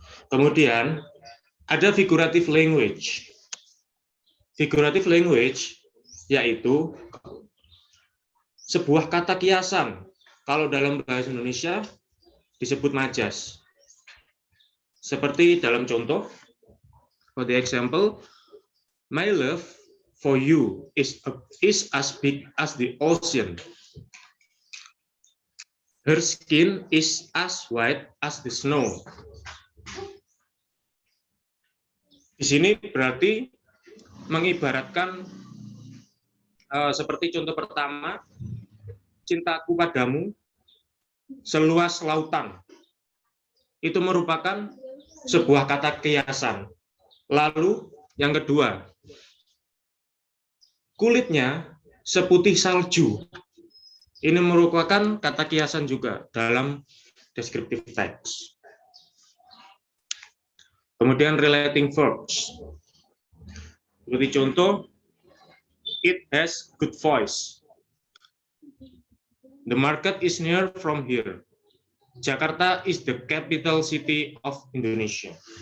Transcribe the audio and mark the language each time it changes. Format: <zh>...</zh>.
<id>Kemudian ada figurative language. Figurative language yaitu sebuah kata kiasan. Kalau dalam bahasa Indonesia disebut majas. Seperti dalam contoh,</id> <en>for the example, my love for you is as big as the ocean. Her skin is as white as the snow.</en> <id>Di sini berarti mengibaratkan seperti contoh pertama, cintaku padamu seluas lautan. Itu merupakan sebuah kata kiasan. Lalu yang kedua, kulitnya seputih salju. Ini merupakan kata kiasan juga dalam descriptive text. Kemudian relating verbs. Seperti contoh,</id> <en>it has good voice. The market is near from here. Jakarta is the capital city of Indonesia.</en>